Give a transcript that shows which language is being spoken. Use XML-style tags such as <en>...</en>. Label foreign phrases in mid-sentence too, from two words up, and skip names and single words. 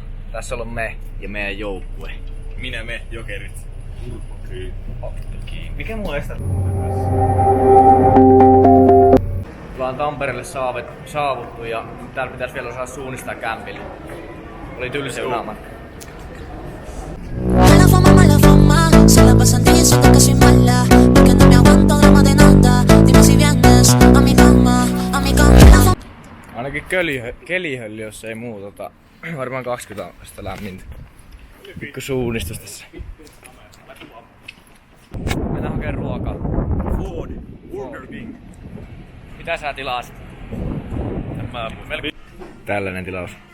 <fi>Tässä on me ja meidän joukkue. Minä, me, jokerit. Mikä mulla estää? Ollaan Tampereelle saavuttu ja täällä pitäisi vielä osaa suunnistaa kämpille. Oli tylsä junamatka.</fi> <es>Mala fama, se la pasan diciendo que soy mala, porque no me aguanto drama de nada. Dime si vienes a mi cama, a mi cama.</es> <fi>Ainakin kelihölli, jos ei muu varmaan 20 astetta lämmintä. Pikku suunnistus tässä. Mennään hakee ruokaa. Ford, Burger King. Mitä sä tilasit? Tällainen tilaus.</fi>